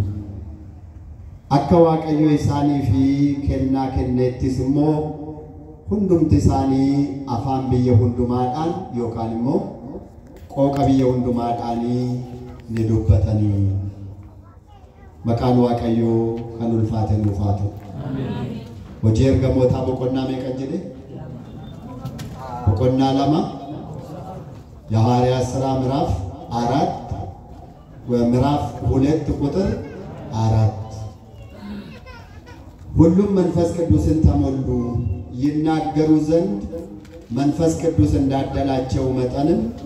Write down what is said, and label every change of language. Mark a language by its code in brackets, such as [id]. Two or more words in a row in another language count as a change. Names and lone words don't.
[om] Akka Waaqayyo isaanii fi kennaa kenneettis immoo hundumti isaanii afaan biyya hundumaadhaan yookaan immoo qooqa biyya hundumaadhaan ni dubbatanii. Maqaan Waaqayyoo kan ulfaate nuuf haa ta'u. Hojii ergamootaa boqonnaa meeqa jedhe? [am] Boqonnaa 2 የሐዋርያት ሥራ ምዕራፍ 4 ወምዕራፍ 2 ቁጥር 4 ሁሉም መንፈስ ቅዱስን ተሞሉ ይናገሩ ዘንድ መንፈስ ቅዱስ እንዳደላቸው መጠንም